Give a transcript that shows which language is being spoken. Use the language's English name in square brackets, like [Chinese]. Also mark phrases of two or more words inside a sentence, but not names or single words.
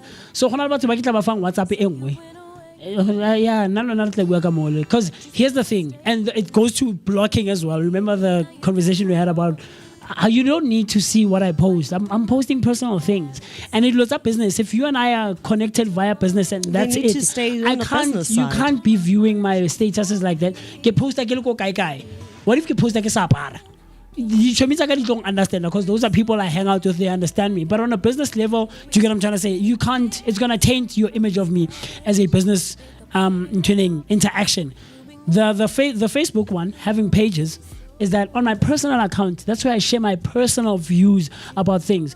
[English] So WhatsApp because here's the thing, and it goes to blocking as well. Remember the conversation we had about how you don't need to see what I post. I'm posting personal things, and it was up business. If you and I are connected via business, and that's need it. to stay on the business You side. can't be viewing my statuses like that. [Tswana] Ke posta ke le ko kai kai. [English] What if [Tswana] ke posta ke sa apara? [English] You don't understand, because those are people I hang out with, they understand me. But on a business level, do you get what I'm trying to say? You can't, it's going to taint your image of me as a business interaction. The Facebook one, having pages, is that on my personal account, that's where I share my personal views about things.